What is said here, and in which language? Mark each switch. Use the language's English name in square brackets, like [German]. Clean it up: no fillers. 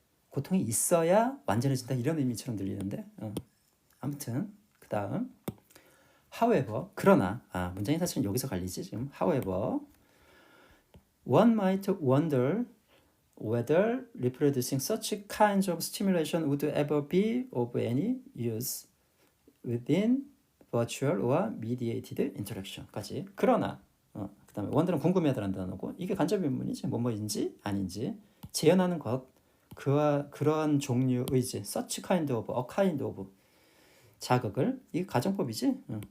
[Korean] 고통이 있어야 완전해진다 이런 의미처럼 들리는데 아무튼 그 다음 however 그러나 문장이 사실은 여기서 갈리지 지금. [English] however one might wonder whether reproducing such kinds of stimulation would ever be of any use within virtual or mediated interaction까지. [Korean] 그러나 그 다음에 wonder는 궁금해하다는 단어고 이게 간접 의문이지. 뭐뭐인지 아닌지 재현하는 것 그러한 종류의 [English] such kind of, a kind of [Korean] 자극을 이게 가정법이지.